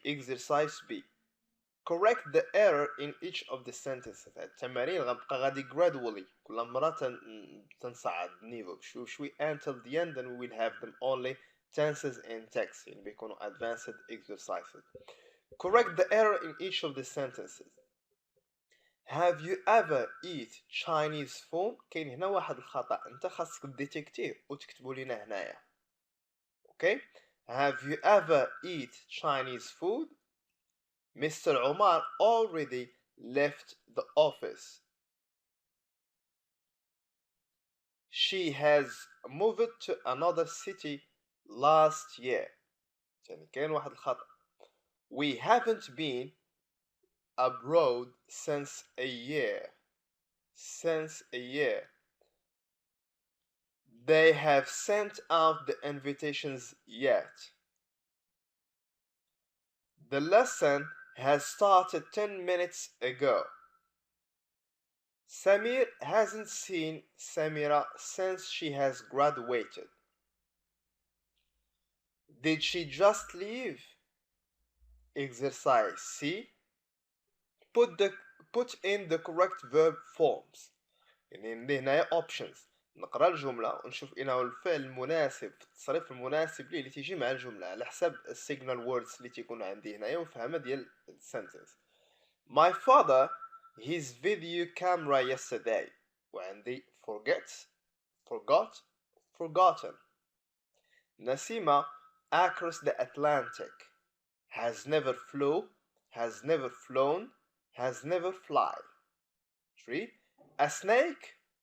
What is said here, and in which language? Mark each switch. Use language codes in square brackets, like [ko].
[en] Exercise B. Correct the error in each of the sentences. [ar] التمارين غنبقى غادي [en] gradually [ar] كل مرة تنصعد النيفو بشوي [en] until the end, and we will have them only tenses and text [ar] يعني بيكونوا [en] advanced exercises. Correct the error in each of the sentences. Have you ever eat Chinese food؟ [ar] كاين هنا واحد الخطأ، انت خاصك ديتكتيه وتكتبوا لنا هنايا. [en] Okay? Have you ever eat Chinese food? Mr. Omar already left the office. She has moved to another city last year. [ar] يعني كاين واحد الخطأ. [en] We haven't been abroad since a year. Since a year. They have sent out the invitations yet. The lesson has started 10 minutes ago. Samir hasn't seen Samira since she has graduated. Did she just leave? Exercise C. Put in the correct verb forms. [ar] يعني عندي هنايا options. نقرا الجملة ونشوف إنه هو الفعل المناسب في التصريف المناسب ليه اللي تيجي مع الجملة على حسب السيجنال ووردز اللي تيكون عندي هنايا وفهمها ديال السنتنس. [en] My father his video camera yesterday. [ar] وعندي forgotten. [en] Nasima across the Atlantic. Has never flown, has never flown, has never fly. 3. A snake?